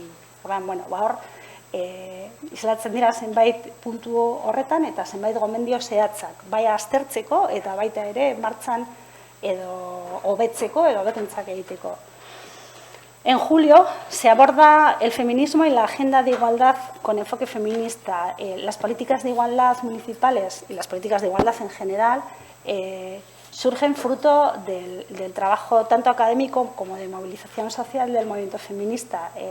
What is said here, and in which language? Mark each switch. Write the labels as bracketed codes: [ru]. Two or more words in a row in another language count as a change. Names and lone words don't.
[eu] Hor, islatzen dira zenbait puntu horretan eta zenbait gomendio zehatzak, bai aztertzeko eta baita ere martxan edo hobetzeko edo hobekuntzak egiteko. [es] En julio se aborda el feminismo y la agenda de igualdad con enfoque feminista. Las políticas de igualdad municipales y las políticas de igualdad en general surgen fruto del trabajo tanto académico como de movilización social del movimiento feminista